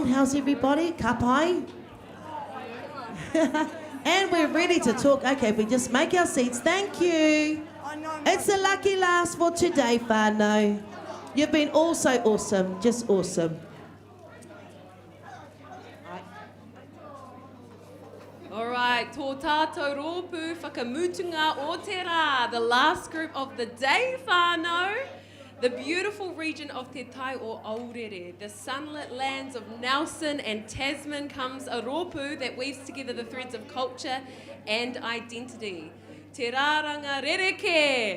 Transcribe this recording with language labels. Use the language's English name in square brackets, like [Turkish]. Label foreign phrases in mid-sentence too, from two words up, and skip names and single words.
[English] How's everybody? Kapai? And we're ready to talk. Okay, we just make our seats. Thank you. It's the lucky last for today, whānau. You've been all so awesome, just awesome. All right, [Māori] tō tātou rōpū whakamutunga o te rā, [English] the last group of the day, whānau. The beautiful region of Te Tai o Aorere, the sunlit lands of Nelson and Tasman, comes a rōpū that weaves together the threads of culture and identity. Te Rāranga Rereke.